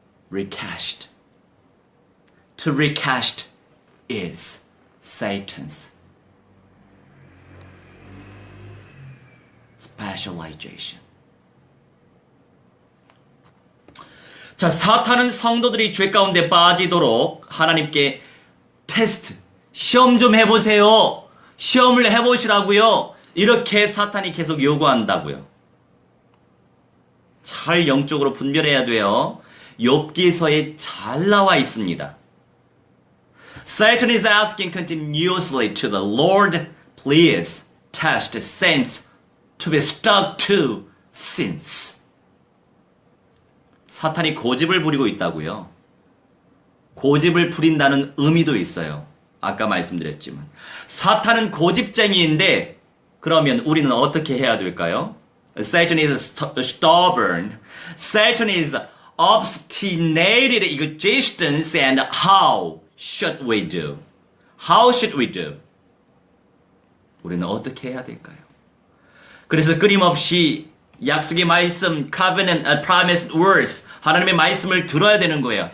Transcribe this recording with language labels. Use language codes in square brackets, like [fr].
[en] Recast. To recast is Satan's specialization. [ko] 자, 사탄은 성도들이 죄 가운데 빠지도록 하나님께 테스트, 시험 좀 해보세요. 시험을 해보시라고요. 이렇게 사탄이 계속 요구한다고요. 잘 영적으로 분별해야 돼요. 욥기서에 잘 나와 있습니다. [en] Satan is asking continuously to the Lord, please test saints to be stuck to sins. [ko] 사탄이 고집을 부리고 있다고요. 고집을 부린다는 의미도 있어요. 아까 말씀드렸지만 사탄은 고집쟁이인데 그러면 우리는 어떻게 해야 될까요? [en] Satan is stubborn. Satan is obstinate existence and how should we do? How should we do? [ko] 우리는 어떻게 해야 될까요? 그래서 끊임없이 약속의 말씀, covenant, [en] promised words, [ko] 하나님의 말씀을 들어야 되는 거예요.